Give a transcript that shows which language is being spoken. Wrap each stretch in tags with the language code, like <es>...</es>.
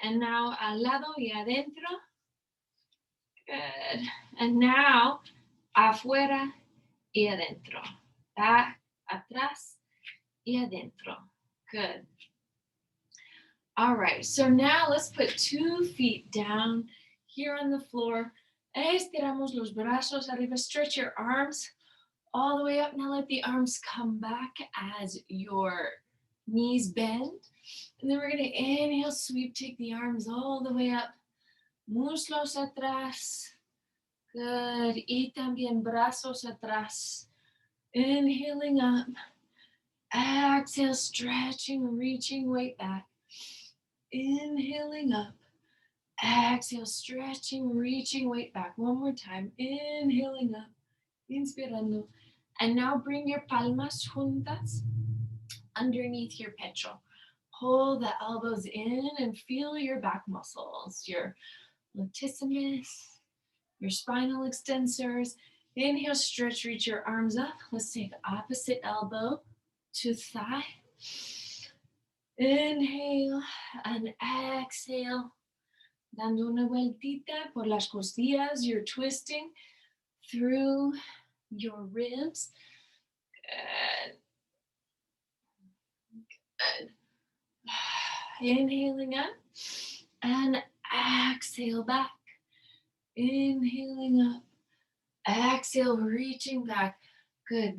<en>And now</en> <es>al lado y adentro.</es> <en>Good. And now</en> <es>afuera y adentro.</es> <en>Back,</en> <es>atrás y adentro.</es> <en>Good. All right, so now let's put 2 feet down here on the floor.</en> <es>Estiramos los brazos arriba.</es> <en>Stretch your arms all the way up. Now let the arms come back as your knees bend. And then we're going to inhale, sweep, take the arms all the way up.</en> <es>Muslos atrás.</es> <en>Good.</en> <es>Y también brazos atrás.</es> <en>Inhaling up. Exhale, stretching, reaching weight back. Inhaling up. Exhale, stretching, reaching weight back. One more time. Inhaling up.</en> <es>Inspirando.</es> <en>And now bring your</en> <es>palmas juntas</es> <en>underneath your</en> <es>pecho.</es> <en>Pull the elbows in and feel your back muscles, your latissimus, your spinal extensors. Inhale, stretch, reach your arms up. Let's take opposite elbow to thigh. Inhale and exhale.</en> <es>Dando una vueltita por las costillas.</es> <en>You're twisting through your ribs. Good. Good. Inhaling up and exhale back. Inhaling up. Exhale, reaching back. Good.</en>